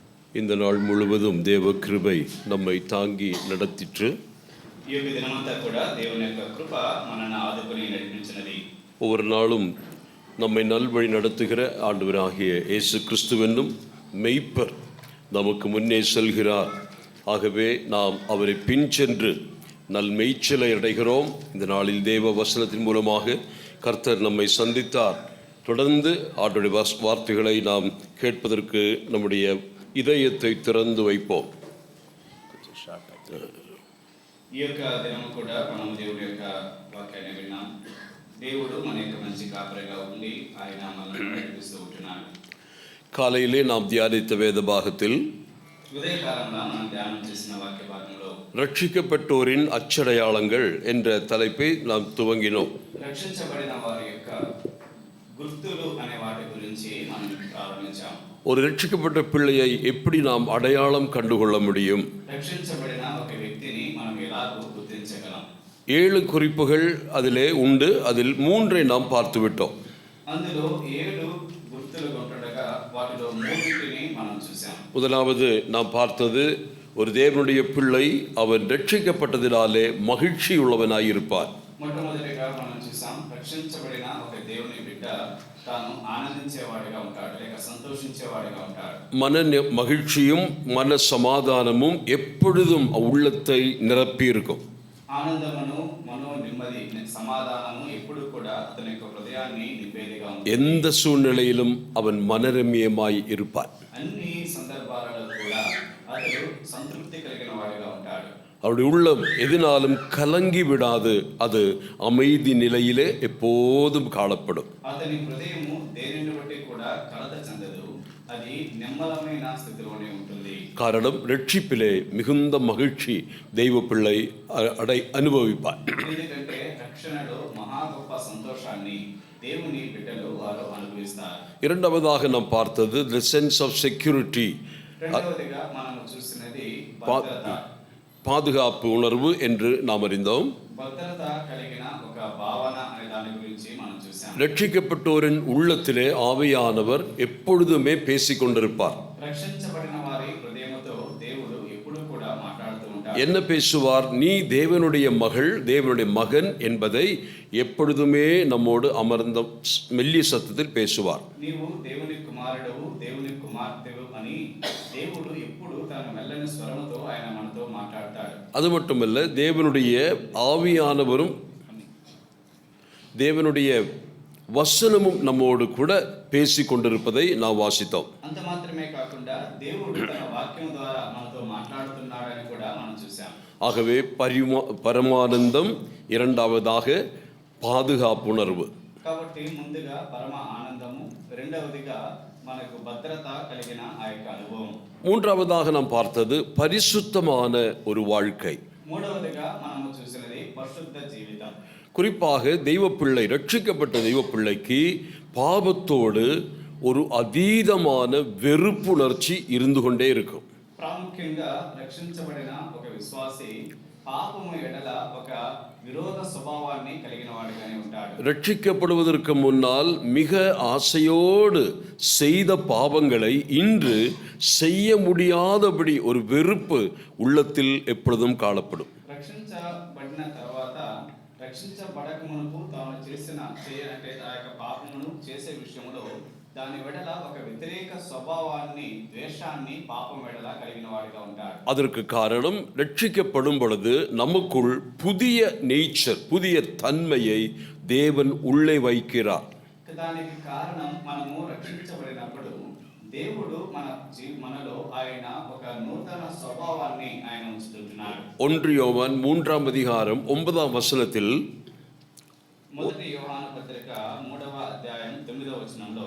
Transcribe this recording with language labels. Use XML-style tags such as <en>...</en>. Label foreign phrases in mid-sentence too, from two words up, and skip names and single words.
<ta>இந்த நாள் முழுவதும் தேவ கிருபை நம்மை தாங்கி நடத்திற்று.</ta> <te>ఈ యొక్క దినమంతా కూడా దేవుని యొక్క కృప మనల్ని ఆదుకొని నడిపించినది.</te> <ta>ஒவ்வொரு நாளும் நம்மை நல்வழி நடத்துகிற ஆண்டவராகிய இயேசு கிறிஸ்துவென்னும் மெய்ப்பர் நமக்கு முன்னே செல்கிறார். ஆகவே நாம் அவரை பின் சென்று நல் மெய்ச்சலை அடைகிறோம். இந்த நாளில் தேவ வசனத்தின் மூலமாக கர்த்தர் நம்மை சந்தித்தார். தொடர்ந்து ஆண்டவருடைய வார்த்தைகளை நாம் கேட்பதற்கு நம்முடைய இதயத்தை திறந்து வைப்போம்.</ta> <te>ఈ యొక్క దినం కూడా మనం దేవుడి యొక్క వాక్యాన్ని విన్నాం. దేవుడు మన యొక్క మంచి కాపరిగా ఉండి ఆయన మనల్ని నడిపిస్తూ ఉంటున్నాడు.</te> <ta>காலையிலே நாம் தியானித்த வேத பாகத்தில்</ta> <te>ఉదయకాలంలో మనం ధ్యానం చేసిన వాక్య భాగంలో</te> <ta>ரட்சிக்கப்பட்டோரின் அச்சடையாளங்கள் என்ற தலைப்பை நாம் துவங்கினோம்.</ta> <te>రక్షించబడిన వారి యొక్క గుర్తులు అనే వాటి గురించి మనం ప్రారంభించాం.</te> <ta>ஒரு ரட்சிக்கப்பட்ட பிள்ளையை எப்படி நாம் அடையாளம் கண்டுகொள்ள முடியும்?</ta> <te>రక్షించబడిన ఒక వ్యక్తిని మనం ఎలాగో గుర్తించగలం?</te> <ta>7 குறிப்புகள் அதிலே உண்டு. அதில் 3 நாம் பார்த்துவிட்டோம்.</ta> <te>అందులో 7 గుర్తులు ఉండగా వాటిలో 3ని మనం చూసాం.</te> <ta>முதலாவது நாம் பார்த்தது, ஒரு தேவனுடைய பிள்ளை அவன் ரட்சிக்கப்பட்டதினாலே மகிழ்ச்சி உள்ளவனாயிருப்பான்.</ta> <te>మొట్టమొదటిగా మనం చూసాం, రక్షించబడిన ఒక దేవుని బిడ్డ తాను ఆనందించేవాడిగా ఉంటాడు, లేక సంతోషించేవాడిగా ఉంటాడు.</te> <ta>மன மகிழ்ச்சியும் மன சமாதானமும் எப்பொழுதும் உள்ளத்தை நிரப்பி இருக்கும்.</ta> <te>ఆనందమును మనో నెమ్మది సమాధానము ఎప్పుడు కూడా అతని యొక్క హృదయాన్ని నింపేదిగా ఉంటుంది.</te> <ta>எந்த சூழ்நிலையிலும் அவன் மனரம்யமாய் இருப்பான்.</ta> <te>అన్ని సందర్భాలలో కూడా అతడు సంతృప్తి కలిగిన వాడిగా ఉంటాడు.</te> <ta>அவருடைய உள்ளம் எதினாலும் கலங்கி விடாது, அது அமைதி நிலையிலே எப்போதும் காணப்படும்.</ta> <te>అతని హృదయము దేనిని బట్టి కూడా కలత చెందదు, అది నెమ్మలమైన స్థితిలోనే ఉంటుంది.</te> <ta>காரணம், ரட்சிப்பிலே மிகுந்த மகிழ்ச்சி தெய்வ பிள்ளை அனுபவிப்பார்.</ta> <te>ఎందుకంటే రక్షణలో మహా గొప్ప సంతోషాన్ని దేవుని బిడ్డలు వారు అనుభవిస్తారు.</te> <ta>இரண்டாவதாக நாம் பார்த்தது</ta> <en>the sense of security,</en> <te>రెండవదిగా మనం చూసినది</te> <ta>பாதுகாப்பு உணர்வு என்று நாம் அறிந்தோம்.</ta> <te>భద్రత కలిగిన ఒక భావన అనే దాని గురించి మనం చూసాం.</te> <ta>ரட்சிக்கப்பட்டோரின் உள்ளத்திலே ஆவியானவர் எப்பொழுதுமே பேசிக் கொண்டிருப்பார்.</ta> <te>రక్షించబడిన వారి హృదయముతో దేవుడు ఎప్పుడూ కూడా మాట్లాడుతూ ఉంటాడు.</te> <ta>என்ன பேசுவார்? நீ தேவனுடைய மகள், தேவனுடைய மகன் என்பதை எப்பொழுதுமே நம்மோடு அமர்ந்த மெல்லிய சத்தத்தில் பேசுவார்.</ta> <te>నీవు దేవుని కుమారుడవు, దేవుని కుమార్తెవు అని దేవుడు ఎప్పుడు తన మెల్లని స్వరముతో ఆయన మనతో మాట్లాడతాడు.</te> <ta>அது மட்டுமல்ல, தேவனுடைய ஆவியானவரும் தேவனுடைய வசனமும் நம்மோடு கூட பேசி கொண்டிருப்பதை நாம் வாசித்தோம்.</ta> <te>అంత మాత్రమే కాకుండా దేవుడు తన వాక్యం ద్వారా మనతో మాట్లాడుతున్నాడని కూడా మనం చూసాం.</te> <ta>ஆகவே பரமானந்தம், இரண்டாவதாக பாதுகாப்புணர்வு.</ta> <te>కాబట్టి ముందుగా పరమ ఆనందము, రెండవదిగా మనకు భద్రత కలిగిన ఆ యొక్క అనుభవం.</te> <ta>மூன்றாவதாக நாம் பார்த்தது பரிசுத்தமான ஒரு வாழ்க்கை.</ta> <te>మూడవదిగా మనము చూసినది పరిశుద్ధ జీవితం.</te> <ta>குறிப்பாக தெய்வப்பிள்ளை, ரட்சிக்கப்பட்ட தெய்வப்பிள்ளைக்கு பாவத்தோடு ஒரு அதீதமான வெறுப்புணர்ச்சி இருந்து கொண்டே இருக்கும்.</ta> <te>ప్రాముఖ్యంగా రక్షించబడిన ఒక విశ్వాసి పాపము ఎడల ఒక విరోధ స్వభావాన్ని కలిగిన వాడిగానే ఉంటాడు.</te> <ta>ரட்சிக்கப்படுவதற்கு முன்னால் மிக ஆசையோடு செய்த பாவங்களை இன்று செய்ய முடியாதபடி ஒரு வெறுப்பு உள்ளத்தில் எப்பொழுதும் காணப்படும்.</ta> <te>రక్షించబడిన తర్వాత రక్షించబడక మునుపు తాను చేయనట్టే ఆ యొక్క పాపమును చేసే విషయంలో దాని వెడల ఒక వ్యతిరేక స్వభావాన్ని, ద్వేషాన్ని పాపం వెడల కలిగిన వాడిగా ఉంటాడు.</te> <ta>அதற்கு காரணம், ரட்சிக்கப்படும் பொழுது நமக்குள் புதிய நேச்சர், புதிய தன்மையை தேவன் உள்ளே வைக்கிறார்.</ta> <te>దానికి కారణం, మనము రక్షించబడినప్పుడు దేవుడు మనలో ఆయన ఒక నూతన స్వభావాన్ని ఆయన ఉంచుతున్నాడు.</te> <ta>1 யோவான் 3ஆம் அதிகாரம் 9ஆம் வசனத்தில்,</ta> <te>మొదటి యోహాను పత్రిక 3వ అధ్యాయం 9వ వచనంలో</te>